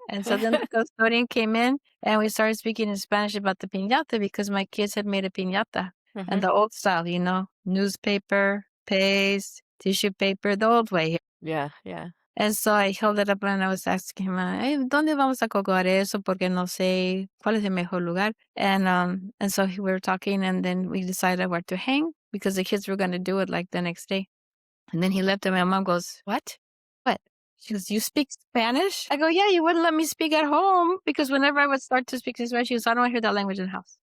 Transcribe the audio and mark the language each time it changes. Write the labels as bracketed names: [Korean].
[English] And so then the custodian came in, and we started speaking in Spanish about the piñata because my kids had made a piñata. And the old style, newspaper, paste, tissue paper, the old way. Yeah. Yeah. And so I held it up and I was asking him, hey, [Spanish] ¿dónde vamos a colgar eso? Porque no sé cuál es el mejor lugar. [English] And so we were talking, and then we decided where to hang because the kids were going to do it like the next day. And then he left, and my mom goes, what? What? She goes, you speak Spanish? I go, yeah, you wouldn't let me speak at home because whenever I would start to speak Spanish, she goes, I don't want to hear that language in the house.